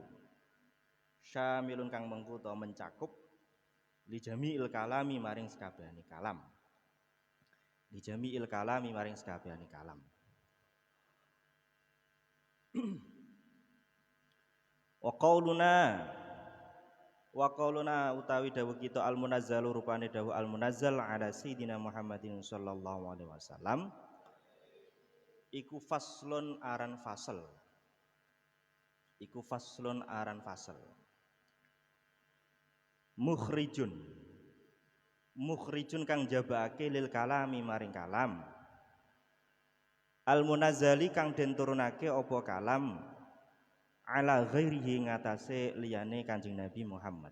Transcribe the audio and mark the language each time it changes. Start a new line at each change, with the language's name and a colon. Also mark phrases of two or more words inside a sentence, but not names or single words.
Javanese: Syamilun kang mengku utawa mencakup
Arabic: لجميع الكلام
Javanese: maring sakabehane kalam.
Arabic: لجميع الكلام
Javanese: maring sakabehane kalam.
Arabic: وقولنا
Javanese: utawi dawuh kita al-munazzalu rupane dawuh al-munazzal
Arabic: على سيدنا محمد صلى الله عليه وسلم
Javanese: iku faslun aran fasal. Iku faslun aran fasal. Mukhrijun kang jabake
Arabic: للكلام
Javanese: maring kalam. Al-munazzali kang den turunake apa kalam
Arabic: على غيره
Javanese: ngatasé liyane Kanjeng Nabi Muhammad.